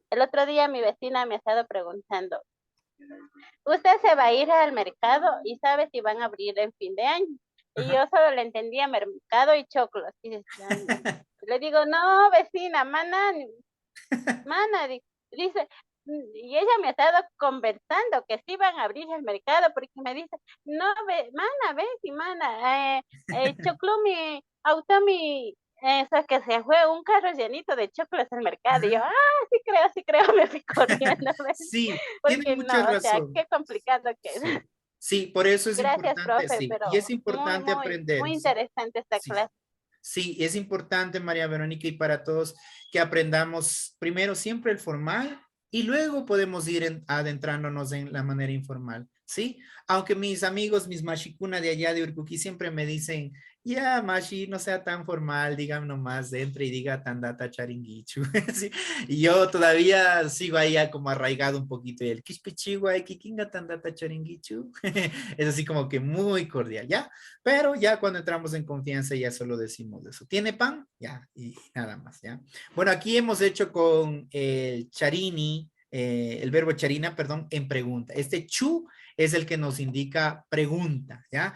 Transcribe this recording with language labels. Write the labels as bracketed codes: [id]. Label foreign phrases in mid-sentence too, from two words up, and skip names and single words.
[es] El otro día mi vecina me ha estado preguntando, ¿usted se va a ir al mercado y sabe si van a abrir en fin de año? Y Ajá. yo solo le entendía mercado y choclos. Y decía, le digo, no, vecina, mana, dice, y ella me ha estado conversando que sí van a abrir el mercado porque me dice, no, mana, ves y mana, [qu] choclumi, automi, [es] eso que se fue un carro llenito de choclos al mercado. Y yo, Ajá. sí creo, me fui corriendo, ¿ves? Sí, tiene Porque mucha no, o sea, razón. qué complicado que es. Sí, sí, por eso es Gracias, importante, profe, sí, y es pero importante muy aprender, sí, interesante esta sí, clase. sí, es importante, María Verónica, y para todos que aprendamos primero siempre el formal y luego podemos ir adentrándonos en la manera informal, ¿sí? Aunque mis amigos, mis mashikuna de allá de Urcuquí siempre me dicen, ya, Mashi, no sea tan formal, digan nomás, entre y diga [qu] tandata charinguichu, [es] ¿sí? Y yo todavía sigo ahí como arraigado un poquito, y el [qu] kishpichigua, kikinga tandata charinguichu, [es] es así como que muy cordial, ¿ya? Pero ya cuando entramos en confianza ya solo decimos eso. ¿Tiene pan? Ya, y nada más, ¿ya? Bueno, aquí hemos hecho con el charini, el verbo charina, perdón, en pregunta. Este chu es el que nos indica pregunta, ¿ya?